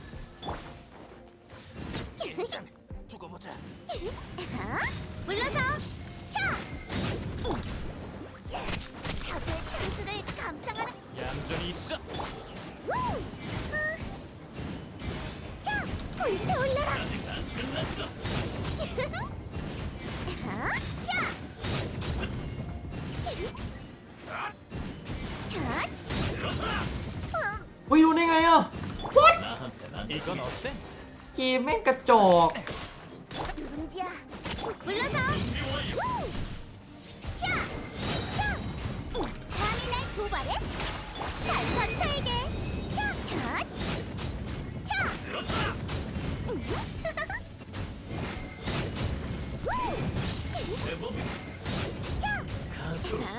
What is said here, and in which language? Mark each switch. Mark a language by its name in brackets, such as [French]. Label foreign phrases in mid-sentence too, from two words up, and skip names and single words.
[Korean] 일단 두고 보자. 물러서! 적의 창수를 감상하는 얌전히 있어. 불타올라라! 아직 안 끝났어. [Thai] เฮ้ยรู้ได้ไงอ่ะ What [Korean] 이건 어때? [Thai] เกมแม่งกระจอก [Korean] 누군지야 물러서! 감히 날 고발해? 단선처에게! 가수.